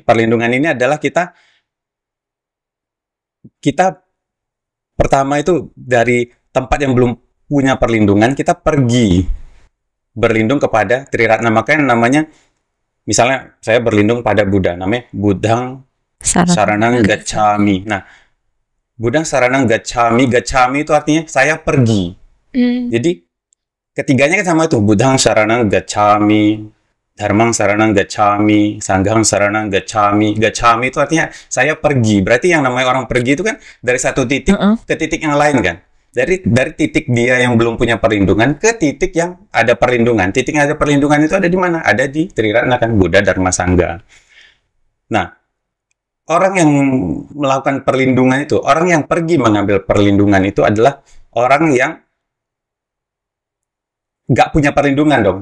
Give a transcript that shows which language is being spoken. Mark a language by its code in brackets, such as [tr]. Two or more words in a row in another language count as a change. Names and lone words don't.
[id] Perlindungan ini adalah kita pertama itu dari tempat yang belum punya perlindungan, kita pergi berlindung kepada Triratna. Makanya namanya, misalnya saya berlindung pada Buddha, namanya [pi] Buddhang Saranang Gacchami. [id] Nah, [pi] Buddhang Saranang Gacchami, [id] Gacchami itu artinya saya pergi. Jadi ketiganya kan sama itu, [pi] Buddhang Saranang Gacchami, Dharmang Saranang Gacchami, Sanghang Saranang Gacchami. [id] Gacchami itu artinya saya pergi. Berarti yang namanya orang pergi itu kan dari satu titik ke titik yang lain kan. Dari titik dia yang belum punya perlindungan ke titik yang ada perlindungan. Titik yang ada perlindungan itu ada di mana? Ada di Triratna kan, Buddha, Dharma, Sangha. Nah, orang yang melakukan perlindungan itu, orang yang pergi mengambil perlindungan itu adalah orang yang nggak punya perlindungan dong.